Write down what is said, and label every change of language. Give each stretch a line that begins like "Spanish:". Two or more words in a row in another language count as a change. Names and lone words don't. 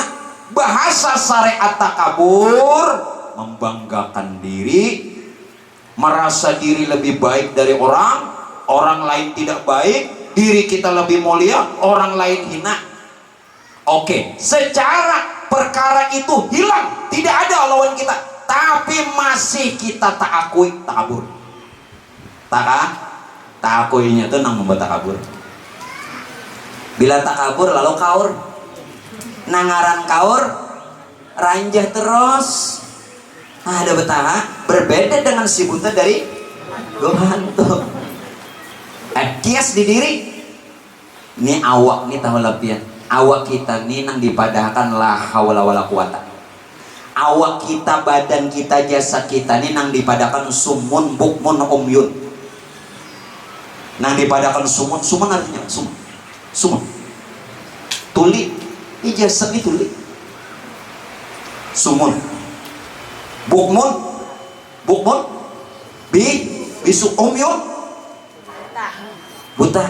Banjar: Bahasa syariat takabur membanggakan diri, merasa diri lebih baik dari orang lain tidak baik, diri kita lebih mulia, orang lain hina. Oke, secara perkara itu hilang, tidak ada lawan kita, tapi masih kita tak akui takabur. Tak akuinya itu nang membuat takabur. Bila takabur lalu kaur, nangaran kaur, ranjah terus. Ada betah, berbeda dengan si buta dari Gohanto. Kias di diri, ini awak nih tahu lapian. Awak kita nih nang dipadahkan
Arabic: la haula wala quwata.
Banjar: Awak kita, badan kita, jasad kita nih nang dipadahkan
Arabic: sumun bukmun umyun.
Banjar: Nang dipadahkan sumun artinya sumun. Tuli, ini jasad ini tuli.
Arabic: Sumun. Bukmun
Banjar: bisu umyun buta.